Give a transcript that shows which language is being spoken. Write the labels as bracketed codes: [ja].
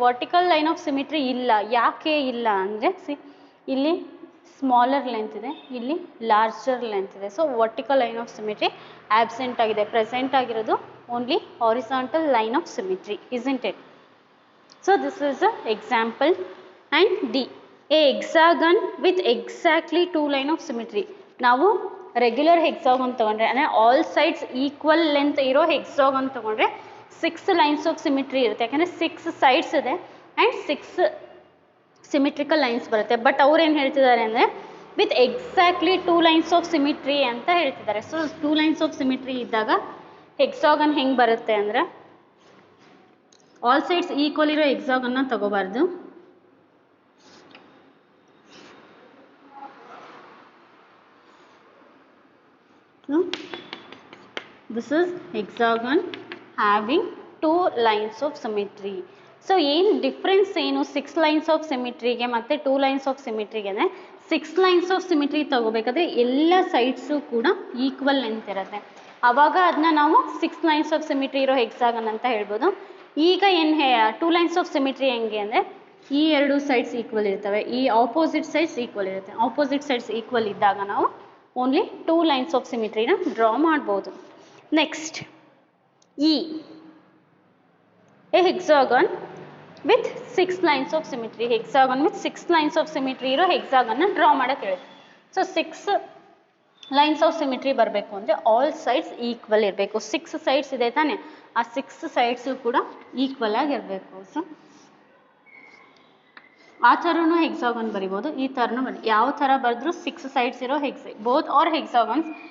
[en] vertical line of symmetry [kn] ಇಲ್ಲ. ಯಾಕೆ ಇಲ್ಲ ಅಂದರೆ ಇಲ್ಲಿ ಸ್ಮಾಲರ್ ಲೆಂತ್ ಇದೆ, ಇಲ್ಲಿ ಲಾರ್ಜರ್ ಲೆಂತ್ ಇದೆ. [en] So vertical line of symmetry absent ಆಗಿದೆ. Present ಆಗಿರೋದು only horizontal line of symmetry, isn't it? So this is the example. And D, a hexagon with exactly 2 line of symmetry. ನಾವು regular hexagon ತೊಗೊಂಡ್ರೆ ಅಂದರೆ all sides equal length ಇರೋ hexagon ತೊಗೊಂಡ್ರೆ 6 lines of symmetry ಇರುತ್ತೆ. ಯಾಕಂದರೆ 6 sides ಇದೆ and 6 symmetrical lines ಬರುತ್ತೆ. [kn] But ಅವ್ರು ಏನು ಹೇಳ್ತಿದ್ದಾರೆ ಅಂದರೆ [en] with exactly 2 lines of symmetry [kn] ಅಂತ ಹೇಳ್ತಿದ್ದಾರೆ. [en] so 2 lines of symmetry ಇದ್ದಾಗ hexagon [kn] ಹೆಂಗೆ ಬರುತ್ತೆ ಅಂದರೆ [en] All sides equal ಇರೋ ಹೆಕ್ಸಾಗನ್ನ ತಗೋಬಾರ್ದು. This is hexagon having 2 lines of symmetry. So ಏನು ಡಿಫ್ರೆನ್ಸ್ ಏನು 6 lines ಆಫ್ ಸಿಮಿಟ್ರಿಗೆ ಮತ್ತು 2 lines ಆಫ್ ಸಿಮಿಟ್ರಿಗೆ ಅಂದರೆ 6 lines ಆಫ್ ಸಿಮಿಟ್ರಿ ತಗೋಬೇಕಾದ್ರೆ ಎಲ್ಲ ಸೈಡ್ಸು ಕೂಡ ಈಕ್ವಲ್ ಲೆಂತ್ ಇರುತ್ತೆ. [kn] ಆವಾಗ ಅದನ್ನ ನಾವು 6 lines ಆಫ್ ಸಿಮಿಟ್ರಿ ಇರೋ ಹೆಕ್ಸಾಗನ್ ಅಂತ ಹೇಳ್ಬೋದು. ಈಗ ಏನು 2 lines ಆಫ್ ಸಿಮಿಟ್ರಿ ಹೆಂಗೆ ಅಂದರೆ ಈ ಎರಡು ಸೈಡ್ಸ್ ಈಕ್ವಲ್ ಇರ್ತವೆ, ಈ ಆಪೋಸಿಟ್ ಸೈಡ್ಸ್ ಈಕ್ವಲ್ ಇರುತ್ತೆ. [en] Opposite sides equal ಇದ್ದಾಗ ನಾವು only 2 lines of ಸಿಮಿಟ್ರಿನ ಡ್ರಾ ಮಾಡ್ಬೋದು. Next E, a hexagon with 6 lines of symmetry. Hexagon with 6 lines of symmetry ಇರೋ ಹೆಕ್ಸಾಗನ್ನ draw ಮಾಡೋಕ್ಕೆ ಹೇಳುತ್ತೆ. ಸೊ 6 ಲೈನ್ಸ್ ಆಫ್ ಸಿಮಿಟ್ರಿ ಬರಬೇಕು ಅಂದರೆ ಆಲ್ ಸೈಡ್ಸ್ ಈಕ್ವಲ್ ಇರಬೇಕು. [kn] 6 ಸೈಡ್ಸ್ ಇದೆ ತಾನೆ, [en] ಆ 6 ಸೈಡ್ಸು ಕೂಡ ಈಕ್ವಲ್ ಆಗಿರಬೇಕು. [kn] ಸೊ ಆ ಥರನೂ ಹೆಕ್ಸಾಗನ್ ಬರಿಬೋದು, ಈ ಥರನೂ ಯಾವ ಥರ ಬರೆದ್ರೂ 6 ಸೈಡ್ಸ್ ಇರೋ ಬೋತ್ ಆರ್ ಹೆಕ್ಸಾಗನ್ಸ್.